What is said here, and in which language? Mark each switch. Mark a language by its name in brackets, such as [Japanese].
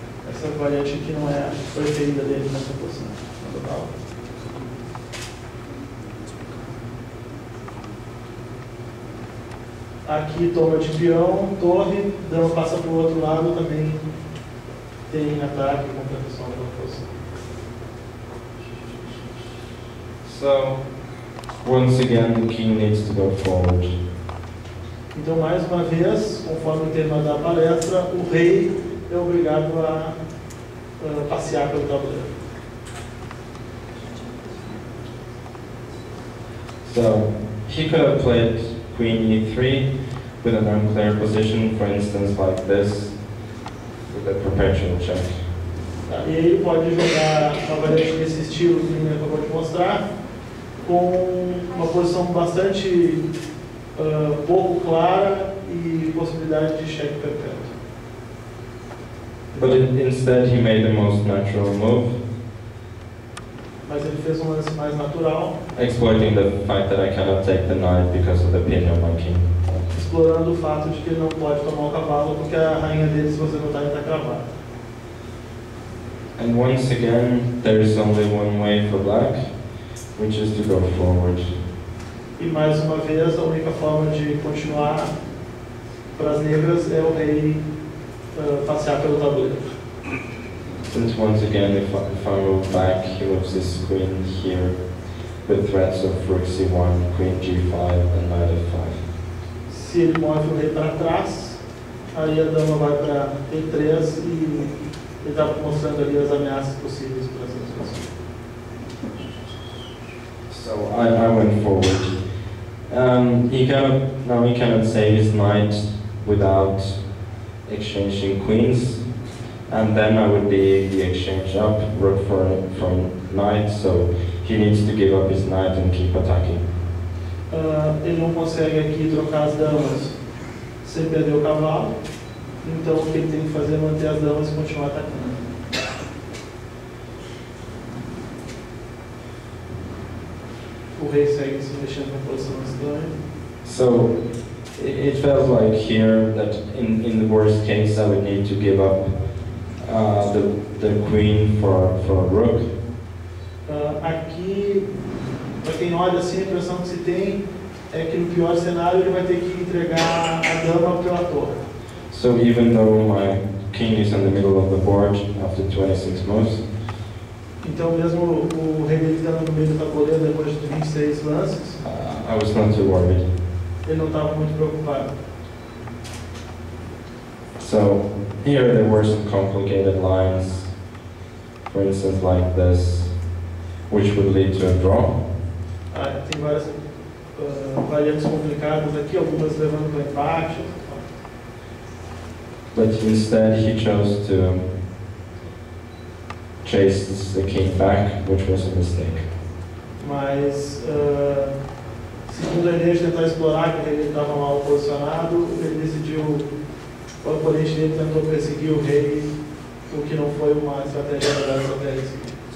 [Portuguese] Essa variante aqui não é a preferida dele nessa posição. Total. Aqui toma de peão, torre, dama passa para o outro lado, também tem ataque e compensação pela posição. [English] So, once again, the king needs to go forward. [Portuguese] Então, mais uma vez, conforme o tema da palestra, o rei é obrigado a passear pelo tabuleiro. [English] So, he could have played queen e3 with an unclear position, for instance, like this, with a perpetual check. [Portuguese] E aí ele pode jogar uma variante desse estilo que ele acabou de mostrar, com uma posição bastante pouco clara e possibilidade de cheque perpétuo. [English] But instead he made the most natural move, [Portuguese] mas ele fez um lance mais natural, [English] exploiting the fact that I cannot take the knight because of the pin on my king. [Portuguese] Explorando o fato de que ele não pode tomar o cavalo porque a rainha dele, se você notar, está cravada. [English] And once again, there is only one way for black, which is to go forward. [Portuguese] E mais uma vez, a única forma de continuar para as negras é o rei passear pelo tabuleiro. [English] Since once again, if I move back, he moves his queen here with threats of rook c1, queen g5 and knight f5. [Portuguese] Se ele move o rei para trás, aí a dama vai para e3 e ele está mostrando ali as ameaças possíveis para essa situação. [English] So I went forward. He cannot save his knight without exchanging queens. And then I would be the exchange up, rook from knight, so he needs to give up his knight and keep attacking. [Portuguese] Ele não consegue aqui trocar as damas sem perder o cavalo, então o que ele tem que fazer é manter as damas e continuar atacando. O rei segue se mexendo na posição estranha. [English] So it felt like here that in the worst case I would need to give up the queen for a rook. [Portuguese] Aqui, para quem olha assim, a impressão que se tem é que no pior cenário ele vai ter que entregar a dama pela torre. [English] So even though my king is in the middle of the board after 26 moves, [Portuguese] então mesmo o rei dele estando no meio do tabuleiro depois de 26 lances, [English] I was not too worried. [Portuguese] Ele não estava muito preocupado. [English] So here there were some complicated lines, for instance like this, which would lead to a draw. [Portuguese] Tem várias variantes complicadas aqui, algumas levando para empate. [English] But instead he chose to chase the king back, which was a mistake. [Portuguese] Mas, segundo a ideia de tentar explorar que ele estava mal posicionado, ele decidiu, o oponente dele tentou perseguir o rei, o que não foi uma estratégia da estratégia seguinte.